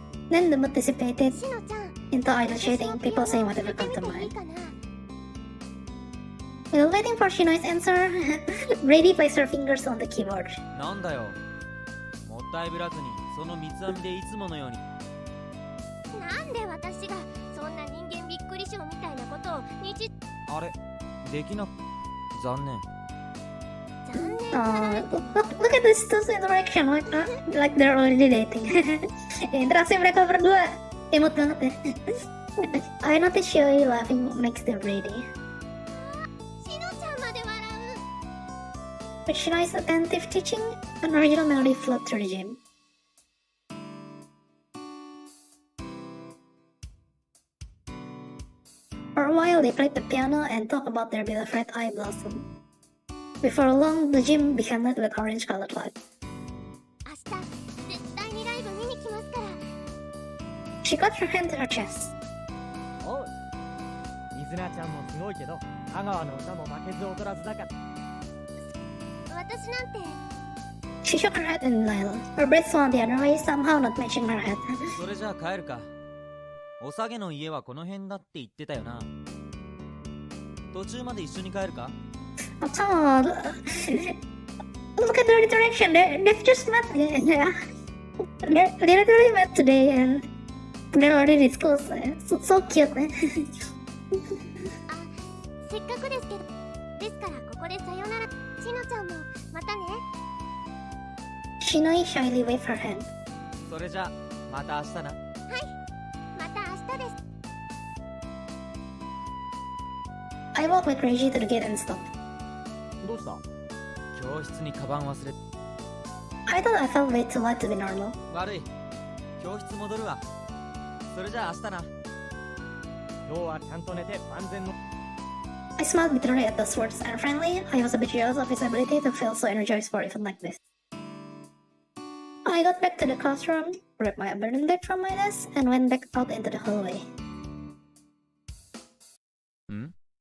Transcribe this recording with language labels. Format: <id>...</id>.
<en>Then the mood dissipated</en> <ja>しのちゃん</ja> <en>into idle chatting, people saying whatever come to</en> <ja>いい</ja> <en>mind.</en> <ja>かな</ja> <en>While waiting for Shinoi's answer, Brady placed her fingers on the keyboard.</en> <ja>なんだよ。もったいぶらずにその三つ編みでいつものように。なんで私がそんな人間びっくり症みたいなことをあれ、できな。残念。残念がられても</ja> <en>Look at this two interaction, like they're already dating.</en> <id>Interaksi mereka berdua, imut banget ya.</id> <en>I noticed Shoi laughing next to Brady.</en> <ja>しのちゃんまで笑う</ja> <en>With Shinoi's attentive teaching, an original melody flowed through the gym. For a while, they played the piano and talked about their beloved eye blossom. Before long, the gym became lit with orange-colored lights.</en> <ja>明日絶対にライブ見に来ますから</ja> <en>She got her hand to her chest.</en> <ja>おう、水菜ちゃんもすごいけど、香川の歌も負けず劣らずだから。私なんて</ja> <en>She shook her head in denial. Her breath swung the other way, somehow not matching her head.</en> <ja>それじゃあ帰るか。おさげの家はこの辺だって言ってたよな。途中まで一緒に帰るか？</ja> <en>Oh, come on. Look at their interaction. They've just met. Yeah. They literally met today and they're already close. So cute.</en> <ja>あせっかくですけどですからここでさよならしのちゃんもまたね</ja> <en>Shinoi shyly waved her hand.</en> <ja>それじゃあまた明日な。また明日です</ja> <en>I walked with Reggie to the gate and stopped.</en> <ja>どうした？教室にカバン忘れ。</ja> <en>I thought I felt way too light to be normal.</en> <ja>悪い。教室戻るわ。それじゃあ明日な。今日はちゃんと寝て万全の。</ja> <en>I smiled bitterly at those words, and frankly, I was a bit jealous of his ability to feel so energized for an event like this. I got back to the classroom, grabbed my abandoned bag from my desk, and went back out into the hallway. ん？</en>